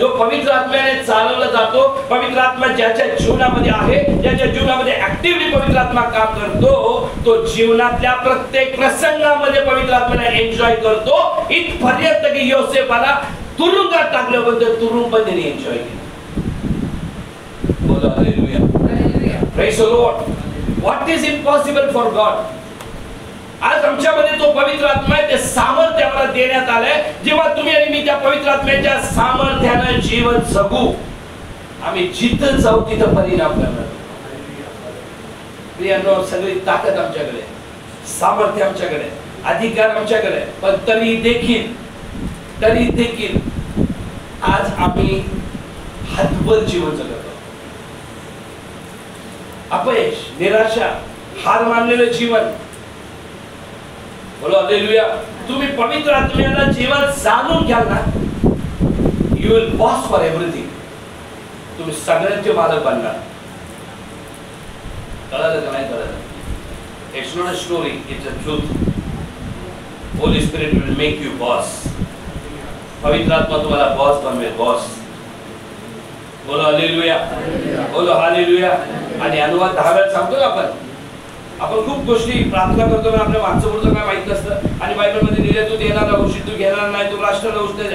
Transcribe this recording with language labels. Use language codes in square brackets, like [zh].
[mr] जो पवित्र आत्म्याने चालवला जातो, पवित्र आत्मा ज्याच्या जीवनामध्ये आहे, ज्याच्या जीवनामध्ये ऍक्टिव्हली पवित्र आत्मा काम करतो, तो जीवनातल्या प्रत्येक प्रसंगामध्ये पवित्र आत्म्याने एन्जॉय करतो. इथपर्यंत की योसेफाला तुरुंगात टाकलं होतं, तुरुंग पण त्याने एन्जॉय केलं. [en] Hallelujah. Praise the Lord. What is impossible for God? [mr] आज आमच्यामध्ये तो पवित्र आत्मा आहे, ते सामर्थ्य आम्हाला देण्यात आलंय. जेव्हा तुम्ही आणि मी त्या पवित्र आत्म्याच्या सामर्थ्यानं जीवन जगू, आम्ही जिथं जाऊ तिथं परिणाम करणार. प्रियांनो, सगळी ताकद आमच्याकडे, सामर्थ्य आमच्याकडे, अधिकार आमच्याकडे, पण तरी देखील आज आम्ही हतबल जीवन जगतो. अपयश, निराशा, हार मानलेलं जीवन. बोलो हालेलुया. तुम्ही पवित्र आत्म्याला जीवन जाणून घ्याल ना, [en] You will boss for everything. [mr] तुम्ही सगळ्यांचे मालक बनणार. कळलं का नाही कळलं? [en] It's not a story, it's a truth. Holy Spirit will make you boss. [mr] पवित्र आत्मा तुम्हाला बॉस बनवेल, बॉस. बोलो हालेलुया. बोलो हालेलुया. आणि अनुवाद 10 वेळा सांगतो ना आपण खूप गोष्टी प्रार्थना करतो, पण आपल्या माणसापुरतं काय माहित नसतं. आणि बायबलमध्ये लिहिले, तू देणारा होशील, तू घेणार नाही, तू राष्ट्राला उचलेल.